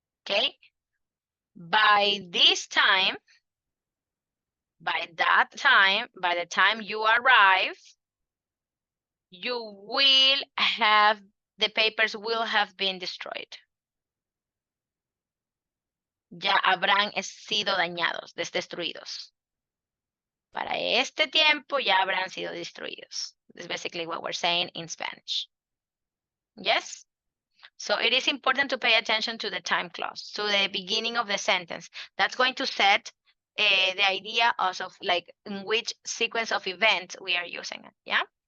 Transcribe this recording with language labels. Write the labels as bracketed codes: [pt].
[en] Okay, by this time, by that time, by the time you arrive, you will have, the papers will have been destroyed. [es] Ya habrán sido dañados, destruidos. Para este tiempo ya habrán sido destruidos. [en] That's basically what we're saying in Spanish. Yes? So it is important to pay attention to the time clause, to the beginning of the sentence. That's going to set the idea of like in which sequence of events we are using it, yeah?